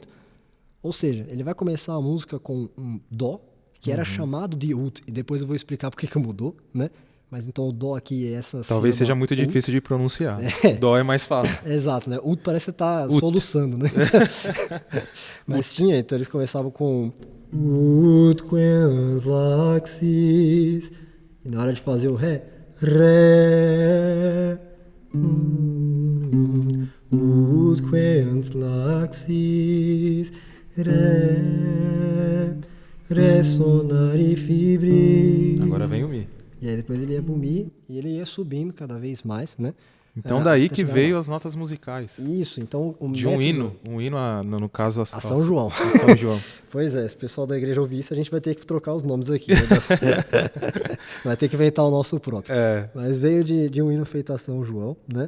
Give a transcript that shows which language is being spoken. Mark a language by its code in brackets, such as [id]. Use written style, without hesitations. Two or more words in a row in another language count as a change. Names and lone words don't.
[pt] Ou seja, ele vai começar a música com um dó, que era chamado de ut, e depois eu vou explicar por que mudou, né? Mas então o dó aqui é essa Talvez seja muito ut. difícil de pronunciar. Dó é mais fácil. Exato, né? Ut parece que tá soluçando, né? Mas tinha, então eles começavam com [la] ut quant laxis, [pt] e na hora de fazer o ré, ré, [la] ut quant laxis, ré, ré sonare fibris. [pt] Agora vem o Mi. E aí depois ele ia pro Mi e ele ia subindo cada vez mais, né? Então daí que veio as notas musicais. Isso, então o De método... um hino no caso a São João. São João. Pois é, se o pessoal da igreja ouvir isso, a gente vai ter que trocar os nomes aqui. Né? Vai ter que inventar o nosso próprio. Mas veio de um hino feito a São João, né?